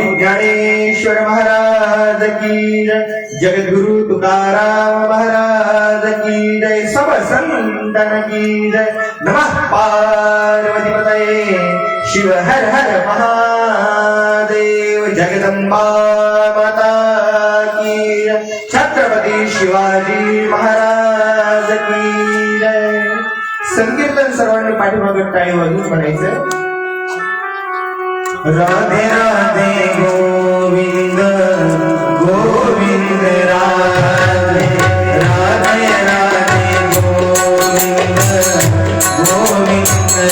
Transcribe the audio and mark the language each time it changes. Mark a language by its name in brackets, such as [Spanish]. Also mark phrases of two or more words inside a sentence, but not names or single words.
[Hindi] ज्ञानेश्वर महाराज की जगद्गुरु तुकाराम महाराज की जय सब संतन की जय नमः पार्वती पतये शिव हर हर महादेव जगदम्बा माता की छत्रपति शिवाजी महाराज की जय। [Marathi] संकीर्तन सर्वांनी पाठीमागे टाळी वाजवून म्हणायचं राधे राधे गोविंद गोविंद राधे राधे राधे गोविंद गोविंद